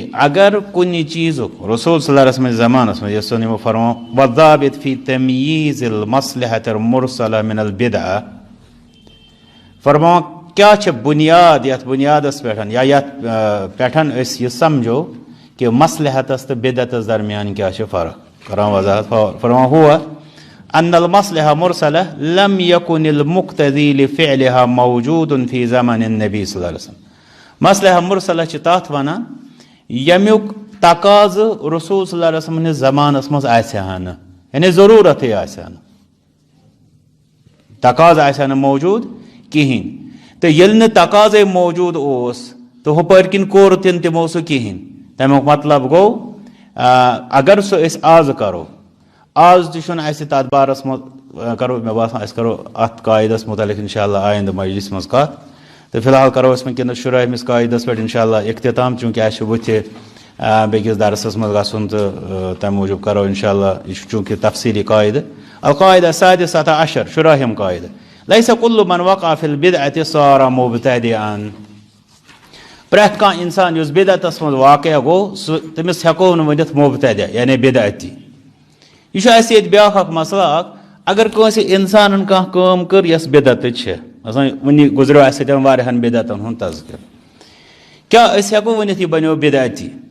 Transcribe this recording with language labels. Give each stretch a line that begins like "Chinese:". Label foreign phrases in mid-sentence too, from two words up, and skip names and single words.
Kashmiri: اگر کُنہِ چیٖزُک رسول
Arabic: صلی اللہ علیہ وسلم
Kashmiri: زمانس منٛز یۄس زن یِمو فرمو
Arabic: والضابط فی تمییز المصلحة المرسلہ من البدعہ
Kashmiri: فرمو کیٛاہ چھِ بنیاد یتھ بنیادس پٮ۪ٹھ یا یتھ پٮ۪ٹھ أسۍ یہِ سمجھو کہ مصلحتس تہٕ بدعتس درمیان کیٛاہ چھِ فرق کران وضاحت فرمو ہوا
Arabic: ان المصلحة مرسلہ لم یکن المقتضی لفعلها موجود فی زمن النبی صلی اللہ علیہ وسلم.
Kashmiri: مصلحہ مرسلہ چھِ تتھ ونان ییٚمیُک تقاضہٕ رسول
Arabic: صلی اللہ علیہ وسلم
Kashmiri: ہٕنٛدِس زمانس منٛز آسہِ ہا نہٕ یعنی ضروٗرتھٕے آسہِ ہا نہٕ تقاضہٕ آسہِ ہا نہٕ موجوٗد کِہیٖنۍ تہٕ ییٚلہِ نہٕ تقاضے موجوٗد اوس تہٕ ہُپٲرۍ کِنۍ کوٚر تہِ تِمو سُہ کِہیٖنۍ. تمیُک مطلب گوٚو اگر سُہ أسۍ آز کرو آز تہِ چھُنہٕ اَسہِ تتھ بارس منٛز کرو مےٚ باسان أسۍ کرو اتھ قاعدس متعلق
Arabic: انشاء اللہ
Kashmiri: آیندٕ مجلس منٛز کتھ تہٕ فی الحال کرو أسۍ وٕنکیٚنس شُراہمِس قاعدس پٮ۪ٹھ
Arabic: انشاء اللہ
Kashmiri: اختتام چوٗنٛکہِ اَسہِ چھُ بٕتھِ بیٚکِس درسس منٛز گژھُن تہٕ تمہِ موٗجوٗب کرو
Arabic: انشاء اللہ
Kashmiri: یہِ چھُ چوٗنٛکہِ تفصیٖلی قاعدٕ.
Arabic: القاعدہ السادسة عشر
Kashmiri: شُراہِم قاعدٕ
Arabic: لیس کُلُّ من وقع فی البدعة صار مبتدعا.
Kashmiri: پرٛٮ۪تھ کانٛہہ انسان یُس بدعتس منٛز واقع گوٚو سُہ تٔمِس ہٮ۪کو نہٕ ؤنِتھ مبتدع یعنی بدعتی. یہِ چھُ اَسہِ ییٚتہِ بیٛاکھ اکھ مسلہٕ اکھ اگر کٲنٛسہِ انسانن کانٛہہ کٲم کٔر یۄس بدعتٕچ چھِ آسان وُنہِ گُزریو اَسہِ سۭتۍ واریاہن بدعتن ہُنٛد تذکِر کیٛاہ أسۍ ہٮ۪کو ؤنِتھ یہِ بنیو بدعتی.